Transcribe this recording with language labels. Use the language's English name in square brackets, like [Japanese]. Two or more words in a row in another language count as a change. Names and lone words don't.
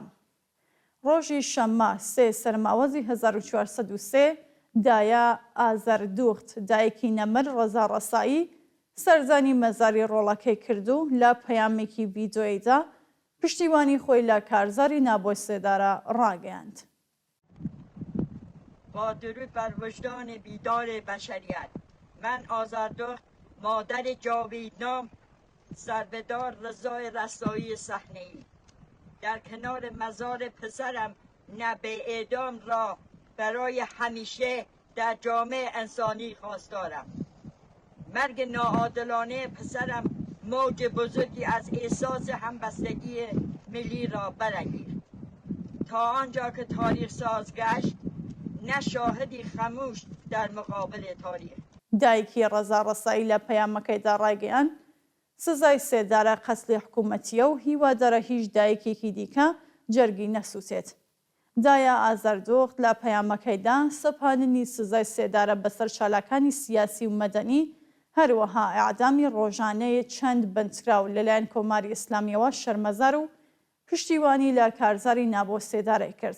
[Central Kurdish] ڕۆژی شەممە 3 سەرماوەزی 1403 دایە ئازەردوخت دایکی نەمر ڕەزا ڕەسایی سەرزانی مەزاری ڕۆڵەکەی کرد و لە پەیامێکی ڤیدیۆیدا پشتیوانی خۆی لە کارزاری نابۆی سێدارە ڕاگەیاند. [Persian] با درود بر وجدان بیدار بشریت، من آزردخت مادر جاویدنام سربهدار رضای رسایی صحنه‌ای در کنار مزار پسرم نبع اعدام را برای همیشه در جامعه انسانی خواستارم. مرگ ناعادلانه پسرم موج بزرگی از احساس همبستگی ملی را برانگیخت. تا آنجا که تاریخ ساز گشت نه شاهدی خموش در مقابل تاریخ. [Central Kurdish] دایکی ڕەزا ڕەسایی لە پەیامەکەیدا ڕایگەیاند سزای سێدارە قەسڵی حکوومەتیە و هیوادارە هیچ دایکێکی دیکە جەرگی نەسووتێت. دایە ئازەردوخت لە پەیامەکەیدا سەپاندنی سزای سێدارە بەسەر چالاکانی سیاسی و مەدەنی هەروەها ئیعدامی ڕۆژانەیە چەند بندکراو لەلایەن کۆماری ئیسلامیەوە شەرمەزار و پشتیوانی لە کارزاری نابۆ سێدارەی کرد.